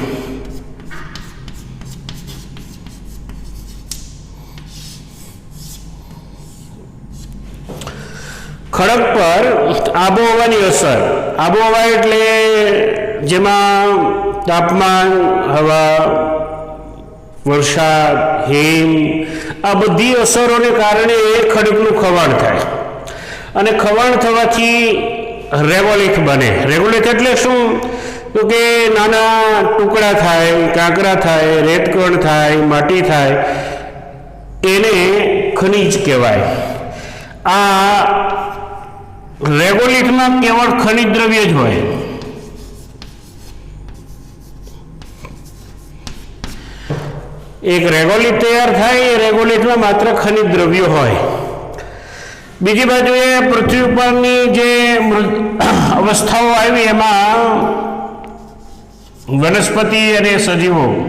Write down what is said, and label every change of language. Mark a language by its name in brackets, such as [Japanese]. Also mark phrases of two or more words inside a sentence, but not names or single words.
[Gujarati] ખડક પર આબોહવાની અસર, આબોહવા એટલે જેમાં તાપમાન, હવા, વરસાદ, हिम, આ બધી અસરોને કારણે ખડકનું ખવાણ થાય અને ખવાણ થવાથી રેગોલિથ બને। રેગોલિથ એટલે શું? તો કે નાના ટુકડા થાય, કાંકરા થાય, રેતકણ થાય, માટી થાય, એને ખનિજ કહેવાય। આ રેગોલિથમાં કેવળ ખનિજ દ્રવ્ય જ હોય। એક રેગોલિથ તૈયાર થાય, એ રેગોલિથમાં માત્ર ખનિજ દ્રવ્યો હોય। બીજી બાજુએ પૃથ્વી ઉપરની જે અવસ્થાઓ આઈ એમાં વનસ્પતિ અને સજીવો